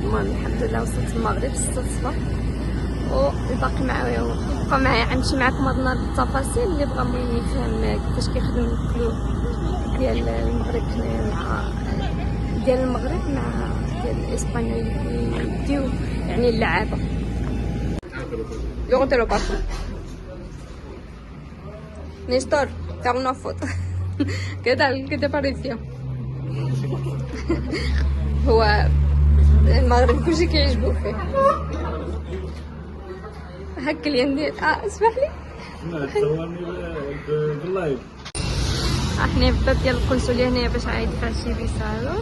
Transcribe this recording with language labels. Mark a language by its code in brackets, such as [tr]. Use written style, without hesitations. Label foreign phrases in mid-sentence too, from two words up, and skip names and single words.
[ar] المهم الحمد لله وصلت المغرب 6 الصباح، والباقي معايا يبقى معايا غنمشي معكم هاد النهار بالتفاصيل اللي بغى المهم يفهم كيفاش كيخدم الكلوب ديال المغرب حنايا مع ديال المغرب مع ديال اسبانيا اللي كيديو يعني اللعابه. [es] Luego te lo paso. Néstor, te hago una foto. ¿Qué tal? ¿Qué te pareció? [ar] هو المغرب كلشي كيعجبو فيه. هاك اليوم ديال اسمح لي تصورني باللايف. حنا في الباب ديال القنصليه هنايا باش عاد يدفع شي فيساج.